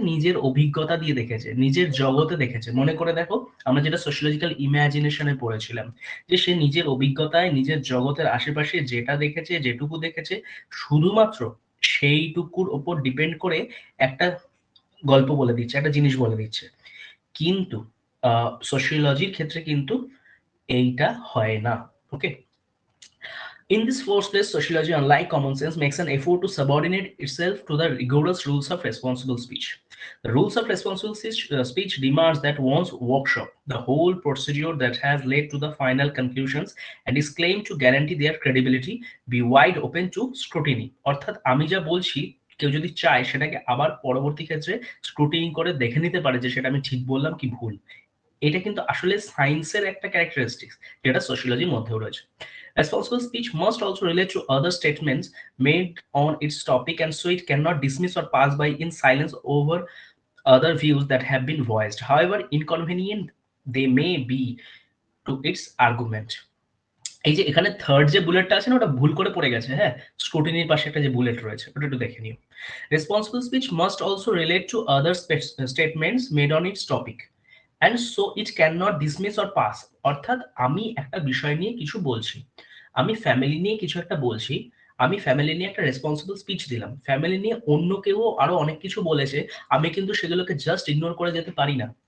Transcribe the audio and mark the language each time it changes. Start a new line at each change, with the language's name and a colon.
Bangla: নিজের অভিজ্ঞতা দিয়ে দেখেছে, নিজের জগতে দেখেছে। মনে করে দেখো, আমরা যেটা সোশিওলজিক্যাল ইমাজিনেশনে পড়েছিলাম, যে সে নিজের অভিজ্ঞতায় নিজের জগতের আশেপাশে যেটা দেখেছে, যেটুকু দেখেছে, শুধুমাত্র সেইটুকুর ওপর ডিপেন্ড করে একটা গল্প বলে দিচ্ছে, একটা জিনিস বলে দিচ্ছে। কিন্তু সোশিওলজির ক্ষেত্রে কিন্তু এইটা হয় না। ওকে।
English: In this first place, sociology, unlike common sense, makes an effort to subordinate itself to the rigorous rules of responsible speech. The rules of responsible speech demands that one's workshop, the whole procedure that has led to the final conclusions and is claimed to guarantee their credibility, be wide open to scrutiny.
Bangla: অর্থাৎ আমি যা বলছি কেউ যদি চায় সেটাকে আবার পরবর্তী ক্ষেত্রে স্ক্রুটিনি করে দেখে নিতে পারে যে সেটা আমি ঠিক বললাম কি ভুল। এটা কিন্তু আসলে সায়েন্সের একটা ক্যারেক্টারিস্টিক্স যেটা সোশিওলজির মধ্যেও রয়েছে।
English: Responsible speech must also relate to other statements made on its topic, and so it cannot dismiss or pass by in silence over other views that have been voiced, however inconvenient they may be to its argument.
Bangla: এই যে এখানে third যে বুলেটটা আছে না, ওটা ভুল করে পড়ে গেছে। হ্যাঁ, স্ক্রুটিনির পাশে একটা যে বুলেট রয়েছে ওটা একটু দেখে নিও।
English: Responsible speech must also relate to other statements made on its topic and so it can not dismiss or pass.
Bangla: অর্থাৎ আমি একটা বিষয় নিয়ে কিছু বলছি, আমি ফ্যামিলি নিয়ে কিছু একটা বলছি, আমি ফ্যামিলি নিয়ে একটা রেসপন্সিবল স্পিচ দিলাম, ফ্যামিলি নিয়ে অন্য কেউ আরো অনেক কিছু বলেছে, আমি কিন্তু সেগুলোকে জাস্ট ইগনোর করে যেতে পারি না।